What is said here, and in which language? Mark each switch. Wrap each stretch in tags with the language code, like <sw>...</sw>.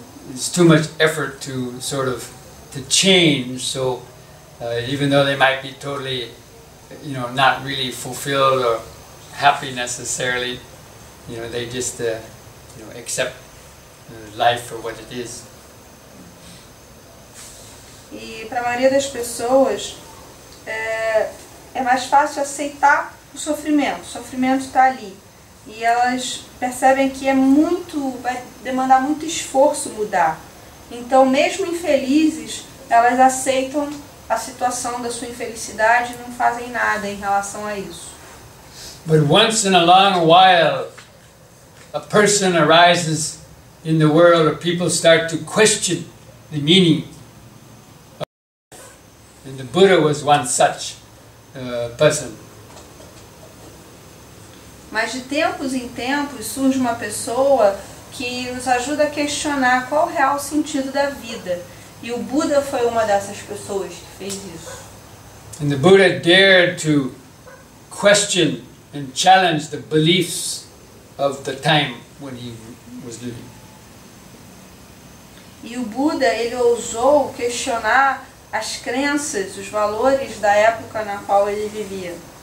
<en>it's too much effort to sort of to change. So even though they might be totally, not really fulfilled or happy necessarily, they just accept life for what it is.</en> <pt>E para a maioria das pessoas é mais fácil aceitar o sofrimento. O sofrimento está ali. E elas percebem que vai demandar muito esforço mudar. Então, mesmo infelizes, elas aceitam a situação da sua infelicidade e não fazem nada em relação a isso.</pt> <en>But once in a long while, a person arises in the world where people start to question the meaning of life. And the Buddha was one such person.</en> <pt>Mas de tempos em tempos surge uma pessoa que nos ajuda a questionar qual é o real sentido da vida. E o Buda foi uma dessas pessoas que fez isso.</pt> <en>And the Buddha dared to question and challenge the beliefs of the time when he was living.</en> <pt>E o Buda, ele ousou questionar as crenças, os valores da época na qual ele vivia.</pt>